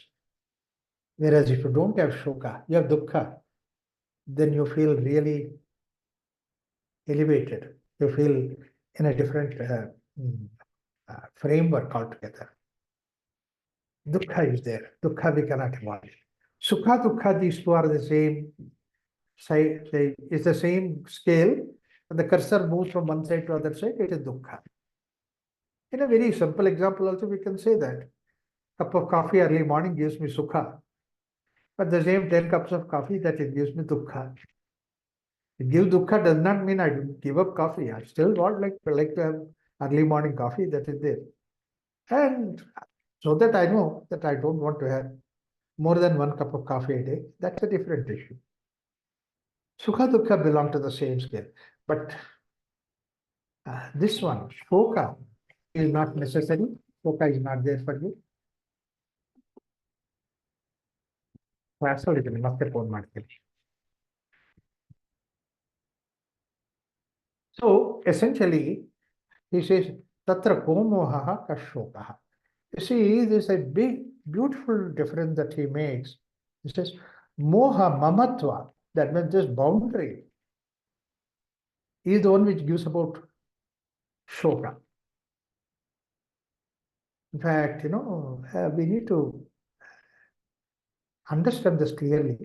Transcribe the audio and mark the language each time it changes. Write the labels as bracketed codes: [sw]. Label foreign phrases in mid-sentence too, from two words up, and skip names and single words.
[en] Whereas if you don't have shoka, you have dukkha, then you feel really elevated. You feel in a different framework altogether. Dukkha is there. Dukkha we cannot avoid. [sa] Sukha, dukkha, [en] these two are the same side, it's the same scale. And the cursor moves from one side to other side, it is dukkha. In a very simple example also, we can say that cup of coffee early morning gives me sukha. But the same 10 cups of coffee that it gives me dukkha. Give dukkha does not mean I give up coffee. I still want like to have early morning coffee that is there. And so that I know that I don't want to have more than 1 cup of coffee a day. That's a different issue. [sa] Sukha dukkha [en] belong to the same scale. But this one, shoka, is not necessary. Shoka is not there for you. [kn] ಮತ್ತೆ ಫೋನ್ ಮಾಡ್ತೀನಿ. [en] So essentially, he says, [sa] Tatra komoha kashokaha. [en] You see, there's a big, beautiful difference that he makes. He says, [sa] moha mamatva, [en] that means this boundary, is the one which gives about shoka. In fact, we need to understand this clearly.